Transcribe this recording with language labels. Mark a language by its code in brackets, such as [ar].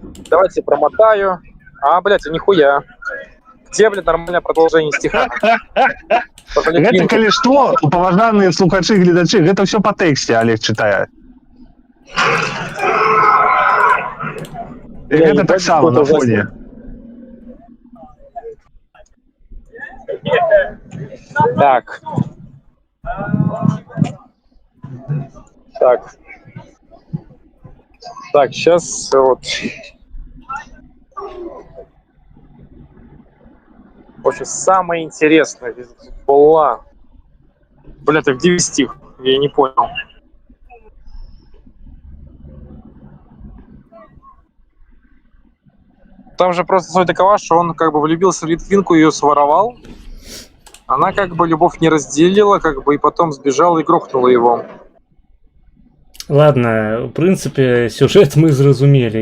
[ru] Давайте промотаю. Блять, нихуя. Где, блин, нормальное продолжение стиха? [be] Гэта калі што, паважаныя слухачы, гледачы, гэта все по тэксце Олег чытае. І гэта таксама на фоне. Так. Так. [ru] Так, сейчас вот. В общем, самое интересное была. Бля, так где стих? Я не понял. Там же просто суть такова, что он как бы влюбился в Литвинку, ее своровал. Она как бы любовь не разделила, как бы и потом сбежала и грохнула его. [be] Ладно, в прынцыпе, сюжэт мы зразумелі.